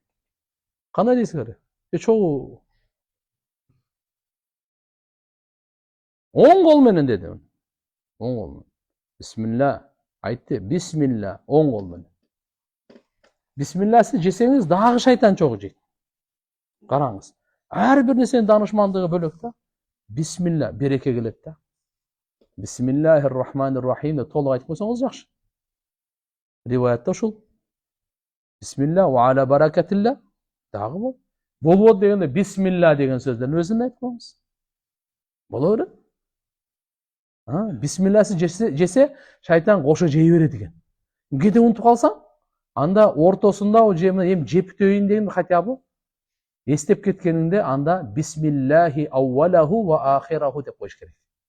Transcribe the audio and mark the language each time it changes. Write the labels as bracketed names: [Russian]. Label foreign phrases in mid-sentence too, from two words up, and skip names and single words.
[Kyrgyz] Кандай дейсиңер? Чогуу. Оң кол менен деди. Оң кол менен. Бисмилла айтты. Бисмилла оң кол менен. Бисмилласы жесеңиз дагы шайтан чогуу жейт. Караңыз. Ар бир нерсенин данышмандыгы бөлөк да. Бисмилла береке келет да. [Arabic] بسم الله الرحمن الرحيم [Kyrgyz] деп толук айтып койсоңуз жакшы. Риваятта ушул. [Arabic] بسم الله وعلى بركة الله [Kyrgyz] дагы бол. Болбойт дегенде бисмилла деген сөздөрдүн өзүн айтып коюңуз. Боло берет. Бисмилласы жесе шайтан кошо жей берет экен. Кете унутуп калсаң, анда ортосунда эми жеп бүтөйүн деген [Russian] хотя бы [Kyrgyz] эстеп кеткениңде анда [Arabic] بسم الله أوله وآخره [Kyrgyz] деп коюш керек.